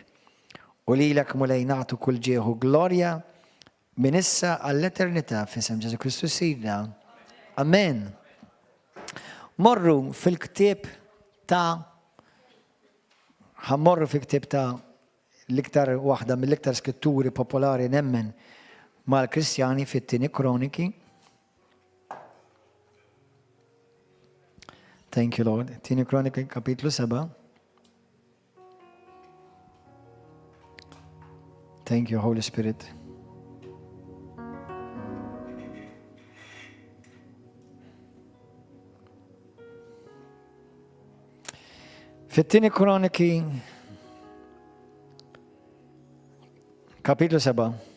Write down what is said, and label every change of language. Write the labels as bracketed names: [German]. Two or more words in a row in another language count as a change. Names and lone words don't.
[Maltese] U lilek mulej nagħtu kull ġieħu glorja min issa għall-eternità f'isem Ġesu Kristu Sidna. Amen. Morru fil-ktieb ħammorru fil-ktieb ta' l-iktar waħda mill-iktar skritturi popolari nemmen mal-Kristjani fit-Tieni Kroniki. [English] Thank you, Lord. [Maltese] Tieni Kroniki kapitlu 7. [English] Thank you, Holy Spirit. [Maltese] Fit-Tieni Kroniki kapitlu 7.